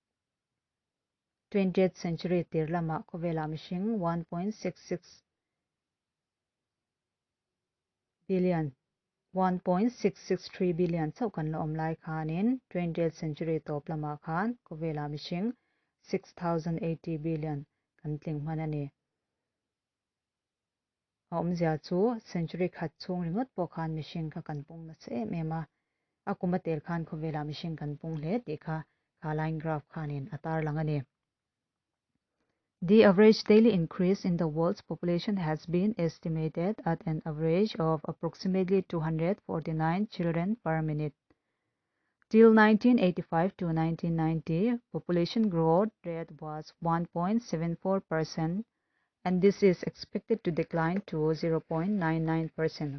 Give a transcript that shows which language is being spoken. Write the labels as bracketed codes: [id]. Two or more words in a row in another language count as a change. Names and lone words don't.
[en] 20th century [lus] tirlama kovela mishing 1.66 billion 1.663 billion so kan la omlai khanin [en] 20th century [lus] toplama khan kovela mishing 6,080 billion kan tling manani omzia chu century khat chung ringot po khan mishing kha kan pung na se mema akuma tel khan kovela mishing kan pung le ti kha [en] line graph [lus] khanin atar langani. [en] The average daily increase in the world's population has been estimated at an average of approximately 249 children per minute. Till 1985 to 1990, population growth rate was 1.74%, and this is expected to decline to 0.99%.